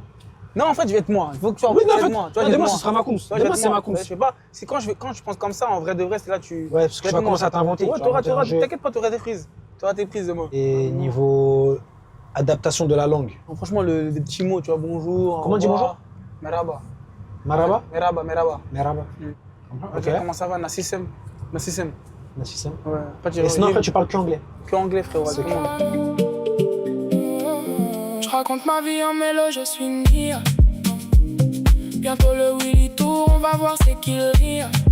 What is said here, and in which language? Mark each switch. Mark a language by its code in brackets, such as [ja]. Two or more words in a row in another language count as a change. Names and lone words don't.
[fr] Non, en fait, je vais être moi. Il faut que tu sois Oui, non, en avec fait, moi. non, demain, ce sera ma course. Toi, je vais Demain, être c'est moi. ma course. Je sais pas. C'est quand je pense comme ça, en vrai de vrai, c'est là tu. Ouais, parce que tu vas commencer à t'inventer. Ouais, tu vas inventer un jeu. t'inquiète pas, t'auras des prises. T'auras tes prises de moi. Et niveau adaptation de la langue. Bon, franchement, des petits mots, tu vois, bonjour. Comment on dit bonjour? Merhaba. Maraba? Merhaba. Meraba. Ok. Comment ça va? Nassissem. Nassissem. Ouais. Pas Et sinon, après, tu parles qu'anglais. que anglais, frérot. C'est c'est bon. Je raconte ma vie en mélo, je suis une guilla. Bientôt le Willy Tour, on va voir c'est qui le rire.